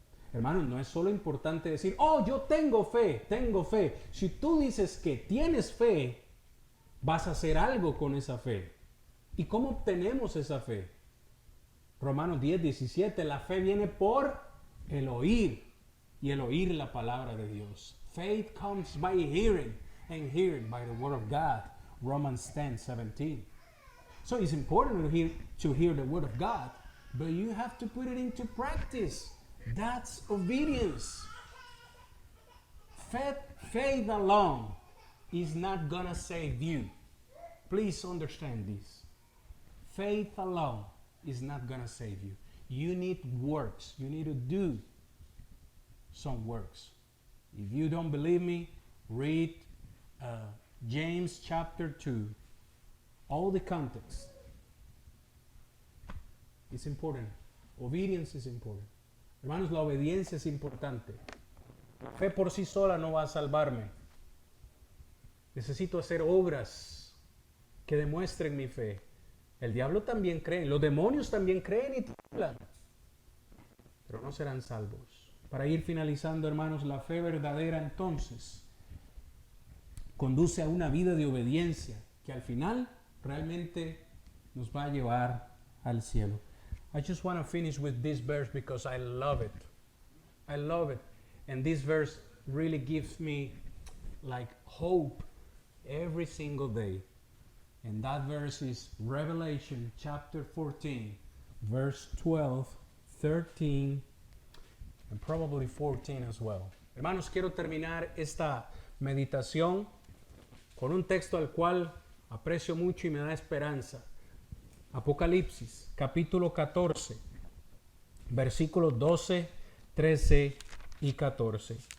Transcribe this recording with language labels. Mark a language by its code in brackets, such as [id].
[es] Hermanos, no es solo importante decir, oh, yo tengo fe, tengo fe. Si tú dices que tienes fe, vas a hacer algo con esa fe. ¿Y cómo obtenemos esa fe? Romanos 10, 17, la fe viene por el oír, y el oír la palabra de Dios. [en] Faith comes by hearing, and hearing by the word of God. Romans 10, 17. So it's important to hear the word of God, but you have to put it into practice. That's obedience. Faith alone is not gonna save you. Please understand this. Faith alone is not gonna save you. You need works. You need to do some works. If you don't believe me, read James chapter 2. All the context. It's important. Obedience is important. [es] Hermanos, la obediencia es importante. Fe por sí sola no va a salvarme. Necesito hacer obras que demuestren mi fe. El diablo también cree, los demonios también creen y tiemblan, pero no serán salvos. Para ir finalizando, hermanos, la fe verdadera entonces conduce a una vida de obediencia que al final realmente nos va a llevar al cielo. [en] I just want to finish with this verse because I love it. I love it. And this verse really gives me like hope every single day. And that verse is Revelation chapter 14, verse 12, 13, and probably 14 as well. [es] Hermanos, quiero terminar esta meditación con un texto al cual aprecio mucho y me da esperanza. Apocalipsis, capítulo 14, versículos 12, 13 y 14.